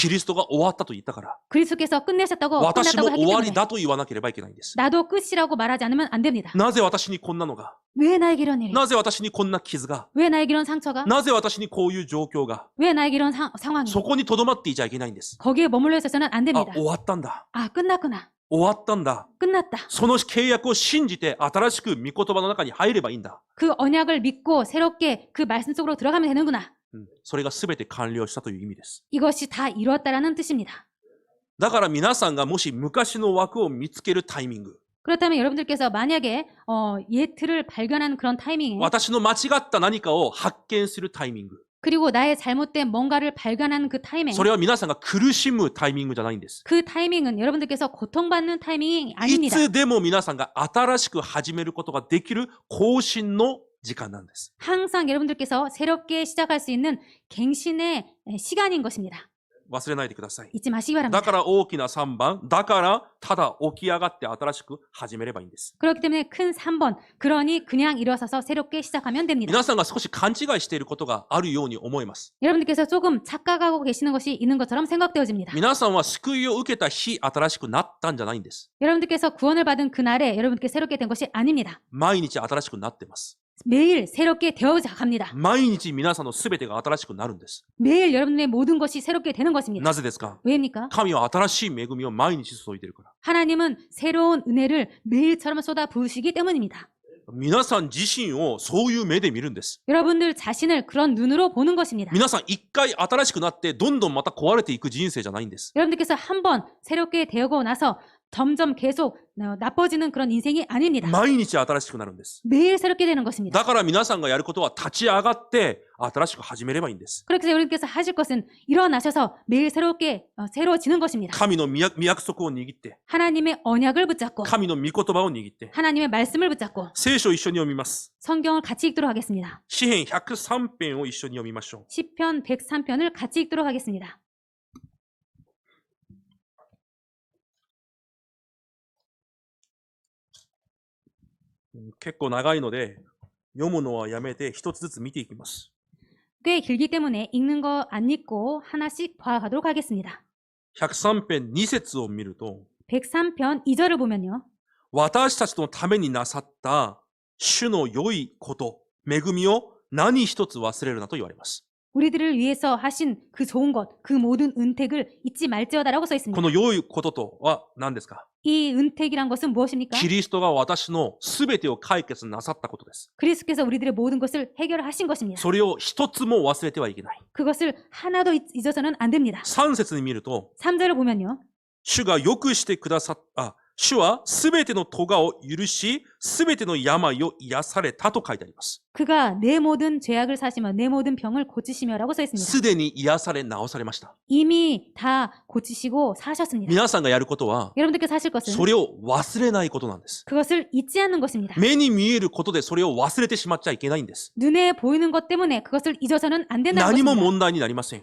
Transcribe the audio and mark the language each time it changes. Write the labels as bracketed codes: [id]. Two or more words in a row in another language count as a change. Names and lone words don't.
[ja] キリストが終わったと言ったから、 [ko] 그리스도께서 끝내셨다고 [ja] 私も [ko] 끝났다고 했기 [ja] 終わり [ko] 때문에 [ja] だと言わなければいけないんです。 [ko] 나도 끝이라고 말하지 않으면 안 됩니다. [ja] なぜ私にこんなのが、 [ko] 왜 나에게 이런 일이? [ja] なぜ私にこんな傷が、 [ko] 왜 나에게 이런 상처가? [ja] なぜ私にこういう状況が、 [ko] 왜 나에게 이런 상황이? [ja] そこに留まっていちゃいけないんです。 [ko] 거기에 머물러 있어서는 안 あ、 됩니다. [ja] 終わったんだ。 [ko] 아, 끝났구나. [ja] 終わったんだ。 [ko] 끝났다. [ja] その契約を信じて新しく御言葉の中に入ればいいんだ。 [ko] 그 언약을 믿고 새롭게 그 말씀 속으로 들어가면 되는구나. [ja] それが全て完了したという意味です。 [ko] 이것이 다 이루었다라는 뜻입니다. [ja] だから皆さんがもし昔の枠を見つけるタイミング、 [ko] 그렇다면 여러분들께서 만약에 예틀을 발견하는 그런 타이밍에 [ja] 私の間違った何かを発見するタイミング、 [ko] 그리고 나의 잘못된 뭔가를 발견하는 그 타이밍, [ja] それは皆さんが苦しむタイミングじゃないんです。 [ko] 그 타이밍은 여러분들께서 고통받는 타이밍이 [ja] い [ko] 아닙니다. [ja] つでも皆さんが新しく始めることができる更新の時間なんです。 [ko] 항상 여러분들께서 새롭게 시작할 수 있는 갱신의 시간인 것입니다. [ja] 忘れないでください。 [ko] 잊지 마시기 [ja] だ [ko] 바랍니다. [ja] から大きな3番、だからただ起き上がって新しく始めればいいんです。 [ko] 그렇기 때문에 큰 3번, 그러니 그냥 일어서서 새롭게 시작하면 됩니다. [ja] 皆さんが少し勘違いしていることがあるように思います。 [ko] 여러분들께서 조금 착각하고 계시는 것이 있는 것처럼 생각되어집니다. [ja] 皆さんは救いを受けた日、新しくなったんじゃないんです。 [ko] 여러분들께서 구원을 받은 그날에 여러분께 새롭게 된 것이 아닙니다. [ja] 毎日新しくなってます。 [ko] 매일 새롭게 되어 갑니다. [ja] 毎日皆さんの全てが新しくなるんです。 [ko] 매일 여러분의 모든 것이 새롭게 되는 것입니다. [ja] なぜですか？ [ko] 왜입니까? [ja] 神は新しい恵みを毎日注いでいるから。 [ko] 하나님은 새로운 은혜를 매일처럼 쏟아 부으시기 때문입니다. [ja] 皆さん自身をそういう目で見るんです。 [ko] 여러분들 자신을 그런 눈으로 보는 것입니다. [ja] 皆さん一回新しくなってどんどんまた壊れていく人生じゃないんです。 [ko] 여러분들께서 한번 새롭게 되고 나서 점점 계속 나빠지는 그런 인생이 아닙니다. [ja] 毎日新しくなるんです。 [ko] 매일 새롭게 되는 것입니다. [ja] だから皆さんがやることは立ち上がって新しく始めればいいんです。 [ko] 그렇게 해서 여러분께서 하실 것은 일어나셔서 매일 새롭게 새로워지는 것입니다. [ja] 神の御約束を握って、 [ko] 하나님의 언약을 붙잡고 [ja] 神の御言葉を握って、 [ko] 하나님의 말씀을 붙잡고 [ja] 聖書を一緒に読みます。 [ko] 성경을 같이 읽도록 하겠습니다. [ja] 詩編103編を一緒に読みましょう。 [ko] 시편 103편을 같이 읽도록 하겠습니다. [ja] 結構長いので、読むのはやめて一つずつ見ていきます。 [ko] 꽤 길기 때문에 읽는 거 안 읽고 하나씩 봐가도록 하겠습니다. [ja] 103 編2節を見ると、 [ko] 103편 2절을 보면요. [ja] 私たちのためになさった主の良いこと、恵みを何一つ忘れるなと言われます。 [ko] 우리들을 위해서 하신 그 좋은 것, 그 모든 은택을 잊지 말지어다라고 써 [ja] こ [ko] 있습니다. [ja] の良いこととは何ですか？ [ko] 이 은택이란 것은 무엇입니까? [ja] キリストが私のすべてを解決なさったことです。 [ko] 그리스도께서 우리들의 모든 것을 해결하신 것입니다. [ja] それを一つも忘れてはいけない。 [ko] 그것을 하나도 잊어서는 안 됩니다. [ja] 3 節に見ると、 [ko] 3절을 보면요. [ja] 主がよくしてくださった、主はすべての咎を許し、すべての病を癒されたと書いてあります。 [ko] 그가 내 모든 죄악을 사시며 내 모든 병을 고치시며라고 써 있습니다. [ja] すでに癒され治されました。 [ko] 이미 다 고치시고 사셨습니다. [ja] 皆さんがやることは、 [ko] 여러분들께서 하실 것은 [ja] それを忘れないことなんです。 [ko] 그것을 잊지 않는 것입니다. [ja] 目に見えることでそれを忘れてしまっちゃいけないんです。 [ko] 눈에 보이는 것 때문에 그것을 잊어서는 안 된다는 [ja] 何も [ko] 것입니다. [ja] 問題になりません。